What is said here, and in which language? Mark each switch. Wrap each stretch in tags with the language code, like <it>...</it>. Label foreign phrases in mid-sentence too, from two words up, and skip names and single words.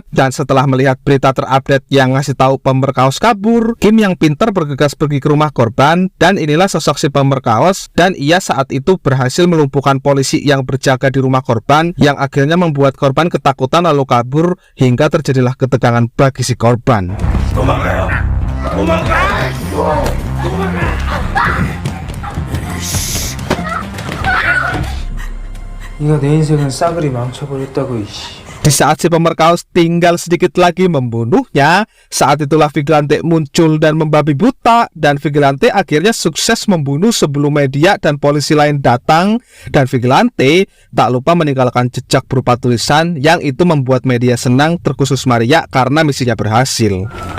<id>Dan setelah melihat berita terupdate yang ngasih tahu pemerkaos kabur, Kim yang pintar bergegas pergi ke rumah korban, dan inilah sosok si pemerkaos. Dan ia saat itu berhasil melumpuhkan polisi yang berjaga di rumah korban, yang akhirnya membuat korban ketakutan lalu kabur, hingga terjadilah ketegangan bagi si korban.</id> <ko>네가 내 인생은 싸그리 망쳐버렸다고 이씨.</ko> <id>Di saat si pemerkaos tinggal sedikit lagi membunuhnya, saat itulah Vigilante muncul dan membabi buta, dan Vigilante akhirnya sukses membunuh sebelum media dan polisi lain datang. Dan Vigilante tak lupa meninggalkan jejak berupa tulisan yang itu membuat media senang, terkhusus Maria karena misinya berhasil.</id>